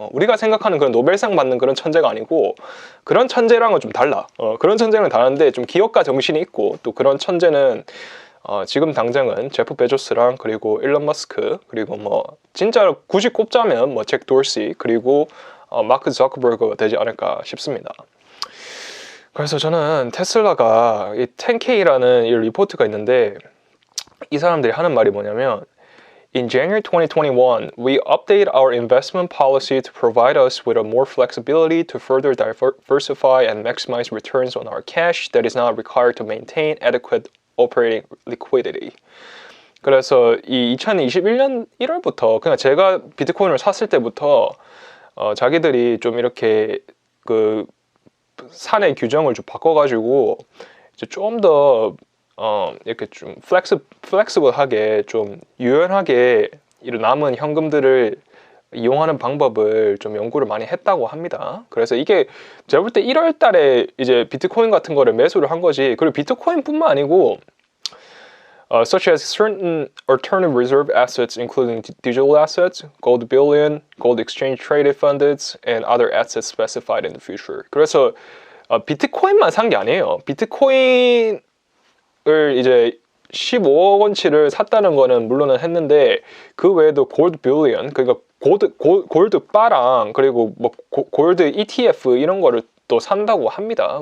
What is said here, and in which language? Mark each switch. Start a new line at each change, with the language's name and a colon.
Korean: 우리가 생각하는 그런 노벨상 받는 그런 천재가 아니고 그런 천재랑은 좀 달라. 그런 천재는 다른데 좀 기업가 정신이 있고 또 그런 천재는 지금 당장은 제프 베조스랑 그리고 일론 머스크 그리고 뭐 진짜 굳이 꼽자면 뭐 잭 돌시 그리고 마크 저커버그가 되지 않을까 싶습니다. 그래서 저는 테슬라가 이 10K라는 이 리포트가 있는데 이 사람들이 하는 말이 뭐냐면
English: In January 2021, we update our investment policy to provide us with a more flexibility to further diversify and maximize returns on our cash that is not required to maintain adequate operating liquidity.
Korean: 그래서 이 2021년 1월부터 그냥 제가 비트코인을 샀을 때부터 자기들이 좀 이렇게 그 사내 규정을 좀 바꿔가지고 이제 좀 더 이렇게 좀 플렉시블하게 좀 유연하게 이런 남은 현금들을 이용하는 방법을 좀 연구를 많이 했다고 합니다. 그래서 이게 제가 볼 때 1월 달에 이제 비트코인 같은 거를 매수를 한 거지. 그리고 비트코인뿐만 아니고
English: such as certain alternative reserve assets including digital assets, gold bullion, gold exchange traded funds, and other assets specified in the future.
Korean: 그래서 비트코인만 산 게 아니에요. 비트코인을 이제 15억 원치를 샀다는 거는 물론은 했는데 그 외에도 골드 빌리언 그러니까 골드 바랑 그리고 뭐 골드 ETF 이런 거를 또 산다고 합니다.